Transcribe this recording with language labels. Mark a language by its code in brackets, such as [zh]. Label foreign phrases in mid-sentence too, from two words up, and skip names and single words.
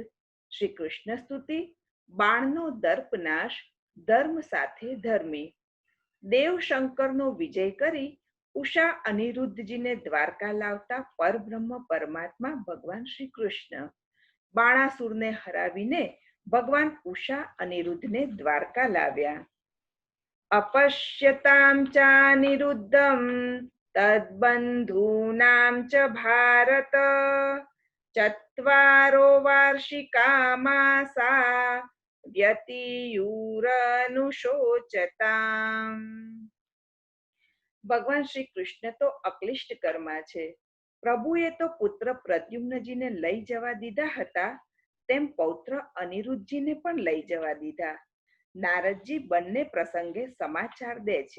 [gu] શ્રી કૃષ્ણ સ્તુતિ. બાણનો દર્પનાશ, ધર્મ સાથે ધર્મી. દેવ શંકરનો વિજય કરી ઉષા અનિરુદ્ધજીને દ્વારકા લાવતા પરબ્રહ્મ પરમાત્મા ભગવાન શ્રી કૃષ્ણ. બાણાસુરને હરાવીને ભગવાન ઉષા અનિરુદ્ધને દ્વારકા લાવ્યા. [sa] अपश्यतां चानिरुद्धं तद्बन्धूनां च भारत चत्वारो वार्षिका मासा व्यतियुरनुशोचताम्. [gu] ભગવાન શ્રી કૃષ્ણ તો અક્લિષ્ટ કર્મા છે. પ્રભુએ તો પુત્ર પ્રદ્યુમ્નજીને લઈ જવા દીધા હતા, તેમ પૌત્ર અનિરુદ્ધજીને પણ લઈ જવા દીધા. નારદજી બંને પ્રસંગે સમાચાર દે છે.